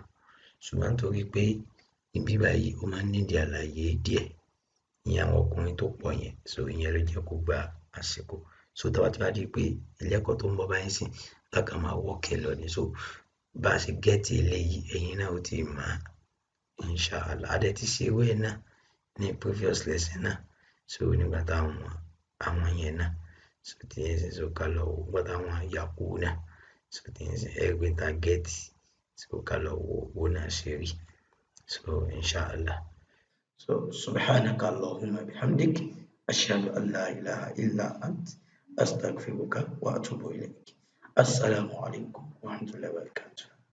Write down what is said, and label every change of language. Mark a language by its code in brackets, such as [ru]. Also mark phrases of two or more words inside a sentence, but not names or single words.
[yo] ṣùgbọ́n torí pé ibi báyìí ó máa ń nídìí àlàyé díẹ̀ ìyẹn àwọn ọkùnrin tó pọ̀ yẹn so ìyẹn ló jẹ́ kó gba àsìkò so tó bá ti wá di pé ilé ẹ̀kọ́ tó ń bọ̀ báyìí sìn láka máa wọ́ọ̀kẹ́ lọ ni so bá a ṣe gẹ́ẹ̀tì eléyìí ẹ̀yin náà ó ti mọ̀ inshallah adẹ ti ṣe ewé náà ní [en] previous lesson [yo] náà so nígbà táwọn àwọn yẹn náà so tí yẹn ṣe so ká lọ wò nígbà táwọn yàkú náà so tí yẹn ṣe ẹgbẹ́ ta gẹ́ẹ̀tì so ká lọ wò owó náà ṣe rí so inshallah so [ar] سبحانك اللهم وبحمدك أشهد أن لا إله إلا أنت أستغفرك وأتوب إليك السلام عليكم ورحمة الله وبركاته.